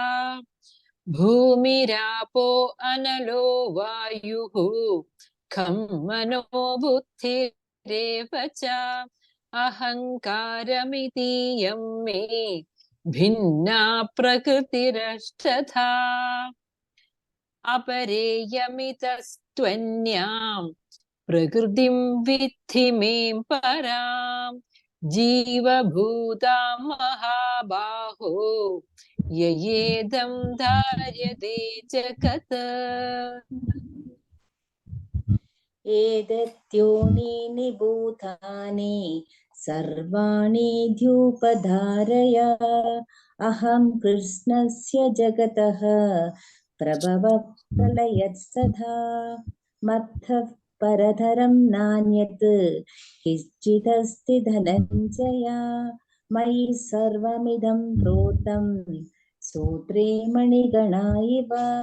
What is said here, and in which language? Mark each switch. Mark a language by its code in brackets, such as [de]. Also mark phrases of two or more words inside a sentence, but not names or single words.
[sa] ഭൂമിരാപോ അനലോ വായുഃ ഖം മനോ ബുദ്ധിരേവ ച അഹങ്കാരമിതീയം മേ ഭിന്നാ പ്രകൃതിരഷ്ടധാ. അപരേയമിതസ്ത്വന്യാം प्रकृतिं विद्धि मे परां जीवभूतां महाबाहो ययेदं धार्यते जगत् एतद्योनीनि भूतानि सर्वाणि द्युपधारय अहं कृष्णस्य जगतः प्रभवः प्रलयत्सदा मत्तः परतरं नान्यत् किञ्चिदस्ति धनञ्जय मयि सर्वमिदं प्रोतं सूत्रे मणिगणा इव